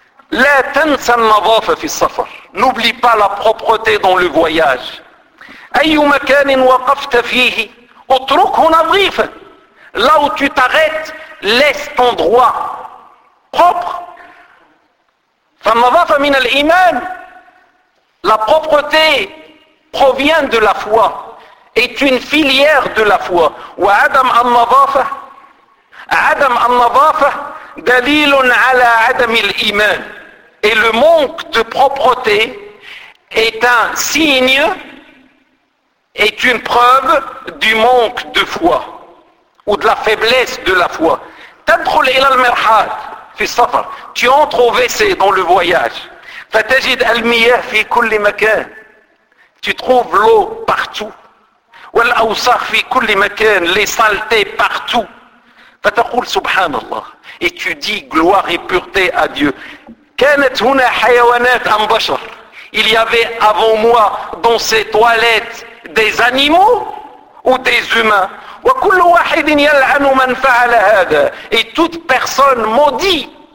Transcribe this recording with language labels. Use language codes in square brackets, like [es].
[ar] لا تنسى النظافة في السفر [fr] n'oublie pas la propreté dans le voyage [ar] أي مكان وقفت فيه اتركه نظيفا [fr] là où tu t'arrêtes laisse ton droit propre [ar] فالنظافة من الإيمان [fr] la propreté provient de la foi est une filière de la foi. [ar] وعدم النظافة عدم النظافة دليل على عدم الإيمان. [fr] Et le manque de propreté est un signe, est une preuve du manque de foi ou de la faiblesse de la foi. [ar] تدخل إلى المرحاض في السفر. [fr] Tu entres au WC dans le voyage. [ar] فتجد المياه في كل مكان. [fr] Tu trouves l'eau partout. [ar] والأوساخ في كل مكان [fr] les saletés partout [ar] فتقول سبحان الله [fr] et tu dis gloire et pureté à Dieu [ar] كانت هنا حيوانات أم بشر [fr] il y avait avant moi dans ces toilettes des animaux ou des humains [ar] وكل واحد يلعن من فعل هذا [fr] et toute personne maudit